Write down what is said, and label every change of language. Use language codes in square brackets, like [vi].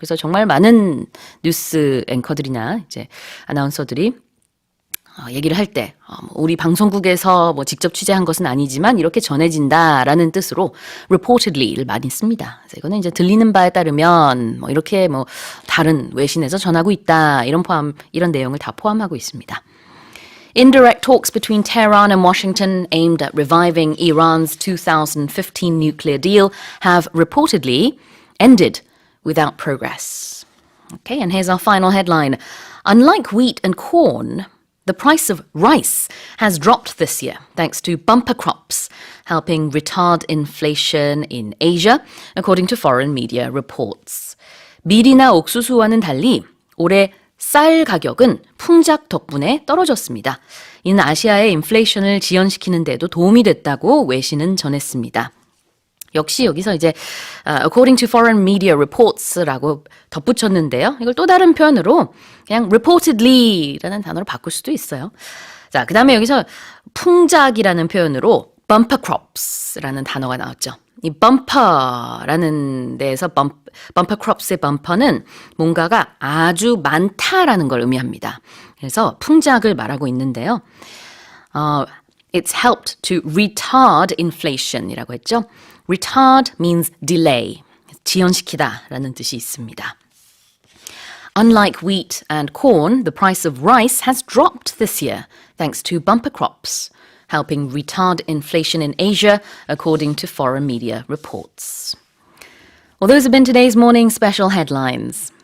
[ko] 그래서 정말 많은 뉴스 앵커들이나 이제 아나운서들이 얘기를 할 때 우리 방송국에서 직접 취재한 것은 아니지만 이렇게 전해진다라는 뜻으로 reportedly를 많이 씁니다. 그래서 이거는 이제 들리는 바에 따르면 이렇게 다른 외신에서 전하고 있다 이런 내용을 다 포함하고 있습니다. [en] Indirect talks between Tehran and Washington aimed at reviving Iran's 2015 nuclear deal have reportedly ended without progress. Okay, and here's our final headline. Unlike wheat and corn, the price of rice has dropped this year thanks to bumper crops, helping retard inflation in Asia, according to foreign media reports. [ko] 밀이나 옥수수와는 달리 올해 쌀 가격은 풍작 덕분에 떨어졌습니다. 이는 아시아의 인플레이션을 지연시키는 데도 도움이 됐다고 외신은 전했습니다. 역시 여기서 이제 [en] according to foreign media reports [ko] 라고 덧붙였는데요. 이걸 또 다른 표현으로 그냥 reportedly라는 단어로 바꿀 수도 있어요. 자, 그 다음에 여기서 풍작이라는 표현으로 bumper crops라는 단어가 나왔죠. 이 bumper라는 데에서 bumper crops의 bumper는 뭔가가 아주 많다라는 걸 의미합니다. 그래서 풍작을 말하고 있는데요. [en] It's helped to retard inflation [ko] 이라고 했죠. [en] Retard means delay. [ko] 지연시키다라는 뜻이 있습니다. [en] Unlike wheat and corn, the price of rice has dropped this year thanks to bumper crops, helping retard inflation in Asia, according to foreign media reports. Well, those have been today's morning special headlines.